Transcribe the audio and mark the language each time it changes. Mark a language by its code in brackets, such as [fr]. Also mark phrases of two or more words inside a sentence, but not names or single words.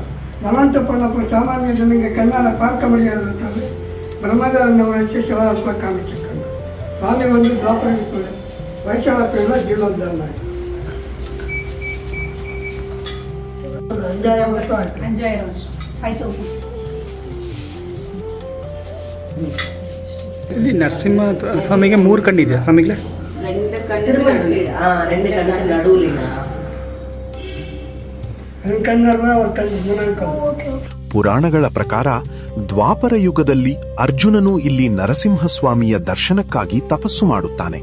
[ta] பலவந்தம் பண்ணப்பறம் சாமானிய ஜனங்க கண்ணால் பார்க்க முடியாதுன்றது பிரம்மதேவன் வச்சு சில காமிச்சிருக்காங்க. சுவாமி வந்து துவாபரத்துக்குள்ள வைஷ்ணவத்தில் ஜீவனோத்தாரணம் 5000 வருஷம் ஆயிடுச்சு. 5000 வருஷம் 5000. [kn] ಇಲ್ಲಿ ನರಸಿಂಹ ಸ್ವಾಮಿಗೆ 3 ಕಣ್ಣಿದೆಯಾ ಸ್ವಾಮಿಗೆ? 2 ಕಣ್ಣಿನ ನಡುವಿನ ಪುರಾಣಗಳ ಪ್ರಕಾರ ದ್ವಾಪರ ಯುಗದಲ್ಲಿ ಅರ್ಜುನನು ಇಲ್ಲಿ ನರಸಿಂಹಸ್ವಾಮಿಯ ದರ್ಶನಕ್ಕಾಗಿ ತಪಸ್ಸು ಮಾಡುತ್ತಾನೆ.